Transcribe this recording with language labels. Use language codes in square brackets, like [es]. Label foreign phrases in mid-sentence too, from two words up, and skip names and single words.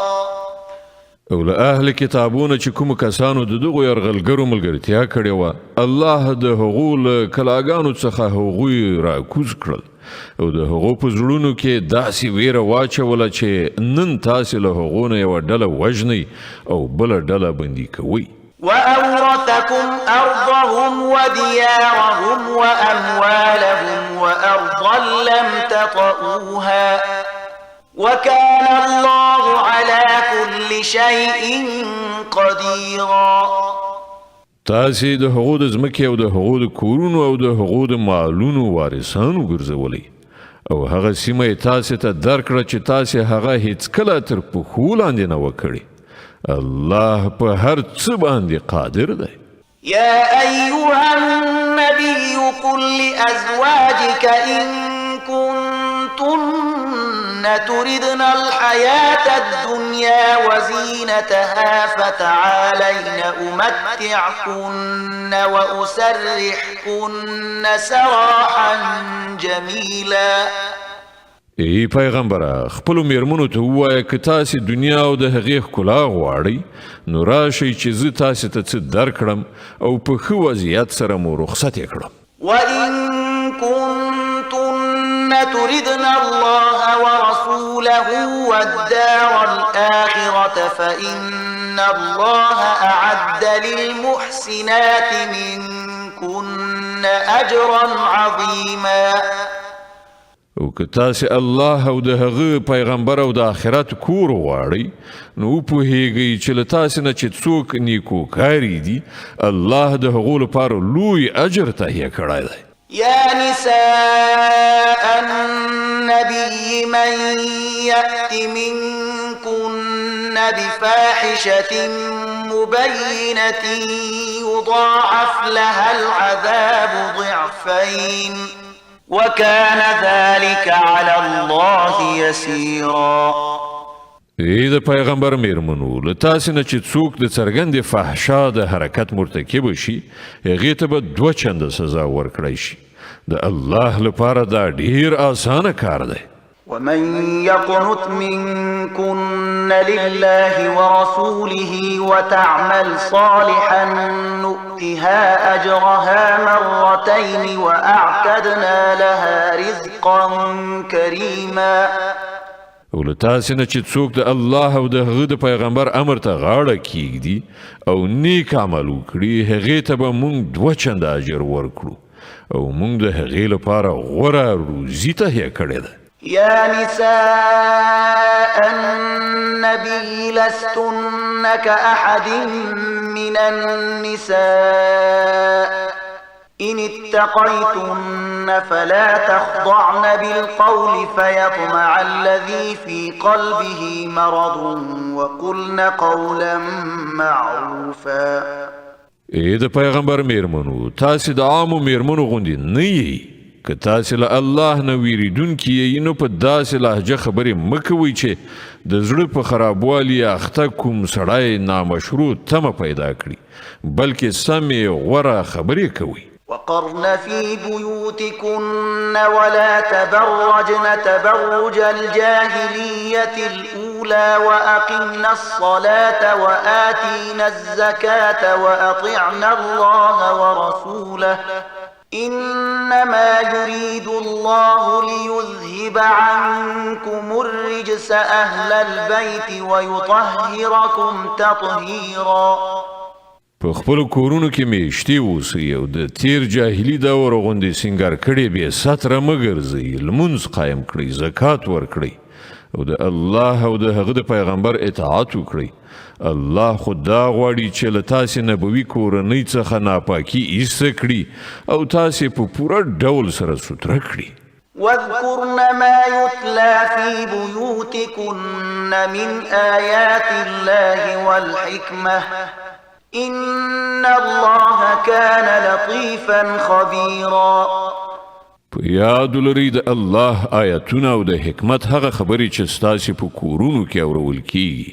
[ps] او له اهل کتابونه چې کوم کسانو د دغو یرغلګرو ملګرتیا کړې وه، الله د هغو له کلاګانو څخه هغوی راکوز کړل او د هغو په زړونو کې داسې ویره واچوله چې نن تاسې له هغو نه یوه ډله وژنئ او بله ډله بندي کوئ. [ar] وأورثكم أرضهم وديارهم وأموالهم وأرضا لم تطئوها وكان الله على كل شيء قديرا. [ps] تاسې د هغو د ځمکې او د هغو د کورونو او د هغو د مالونو وارثان وګرځولئ او هغه سیمه یې تاسې ته درکړه چې تاسې هغه هیڅکله تر پښو لاندې نه وکړئ. الله په هر څه باندې قادر دی. [ar] يا أيها النبي قل لأزواجك إن كنتن تردن الحياة الدنيا وزينتها فتعالين أمتعكن وأسرحكن سراحا جميلا. [ps] ای پیغمبره، خپلو میرمنو ته ووایه که تاسې دنیا او د هغې ښکلا غواړئ نو راشئ چې زه تاسې ته څه درکړم او په ښه وضعیت سره مو رخصت یې کړم. [ar] وإن كنتن تردن الله ورسوله والدار الآخرة فإن الله أعد للمحسنات منكن أجرا عظيما. [ps] او که تاسې الله او د هغه پیغمبر او د آخرت کور غواړئ نو وپوهیږئ چې له تاسې نه چې څوک نیکوکاري دي الله د هغو لپاره لوی اجر تهیه کړی دی. [ar] يا نساء النبي من يأت منكن بفاحشة مبينة يضاعف لها العذاب ضعفين وكان ذلك على الله يسيرا. [ps] ای د پیغمبر میرمنو، له تاسې نه چې څوک د څرګندې فحشا د حرکت مرتکب شي هغې ته به 2 چنده سزا ورکړی شي. د الله لپاره دا ډیر آسانه کار دی. [ar] ومن يقنت منكن لله ورسوله وتعمل صالحا نؤتها أجرها مرتين وأعتدنا لها رزقا كريما. [ps] او له تاسې نه چې څوک د الله او د هغه د پیغمبر امر ته غاړه کیږدي او نیک عمل وکړي هغې ته به موږ 2 چنده اجر ورکړو او موږ د هغې لپاره غوره روزي تهیه کړې ده. [ar] يا نساء النبي لستن كأحد من النساء إن اتقيتن فلا تخضعن بالقول فيطمع الذي في قلبه مرض وقلن قولا معروفا. [ps] ای د پیغمبر میرمنو، تاسې د عامو میرمنو غوندې نه یئ. که تاسې له الله نه ویریدونکي یئ نو په داسې لهجه خبرې مه کوئ چې د زړه په خرابوالي اخته کوم سړی نامشروع تمه پیدا کړي، بلکې سمې غوره خبرې کوئ. [ar] وقرن في بيوتكن ولا تبرجن تبرج الجاهلية الأولى الأولى وأقمنا الصلاة وآتينا الزكاة وأطعنا الله ورسوله إنما يريد الله ليذهب عنكم الرجس أهل البيت ويطهركم تطهيرا. [ps] په خپل کورونو کې میشتي اوسئ او د تیر جاهلي دور غوندې سینګار کړي بې ستره مه ګرځئ، لمونځ قایم کړئ، زکات ورکړئ او د الله او د هغه د پیغمبر اطاعت وکړئ. الله خو دا غواړي چې له تاسې نبوي کورنۍ څخه ناپاکي ایسته کړي او تاسې په پوره ډول سره سوتره کړي. [ar] واذكرن ما يتلى في بيوتكن من آيات الله والحكمة إن الله كان لطيفا خبيرا. [ps] په یاد لرئ د الله آیتونه او د حکمت هغه خبرې چې ستاسې په کورونو کې اورول کیږي.